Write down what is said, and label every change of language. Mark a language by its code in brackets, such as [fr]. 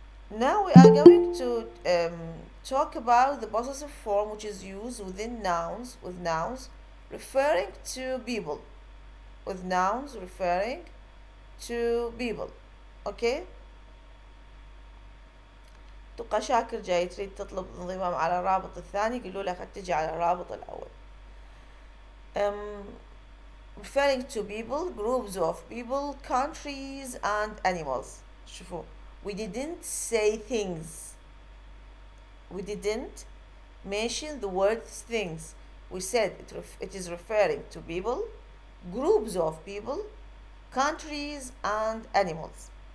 [en] Now we are going to talk about the possessive form, which is used within nouns, with nouns referring to people, with nouns referring to people. Okay. [ar] تبقى شاكر جاي تريد تطلب انضمام على الرابط الثاني، قولوا له قد تجي على الرابط الأول. [en] Referring to people, groups of people, countries and animals. شوفوا, we didn't say things. We didn't mention the word things. We said it is referring to people, groups of people, countries and animals.